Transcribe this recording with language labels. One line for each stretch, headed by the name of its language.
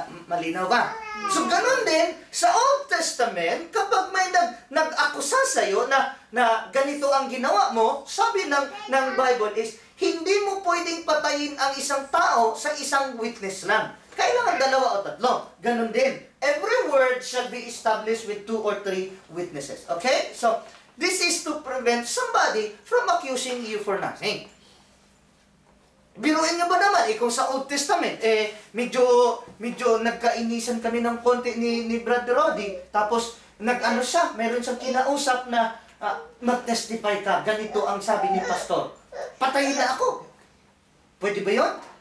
Filipino: Malinaw ba? So, ganun din, sa Old Testament, kapag may nag-akusa sa'yo na ganito ang ginawa mo, sabi ng Bible is, hindi mo pwedeng patayin ang isang tao sa isang witness lang. Kailangan 2 o 3. Ganun din.
English: Every word shall be established with 2 or 3 witnesses. Okay? So, this is to prevent somebody from accusing you for nothing.
Filipino: Biruin nyo ba naman, kung sa Old Testament, medyo nagkainisan kami ng konti ni Brother Roddy, tapos nag-ano siya, meron siyang kinausap na mag-testify ka, ganito ang sabi ni Pastor. Patayin na ako. Pwede ba yun?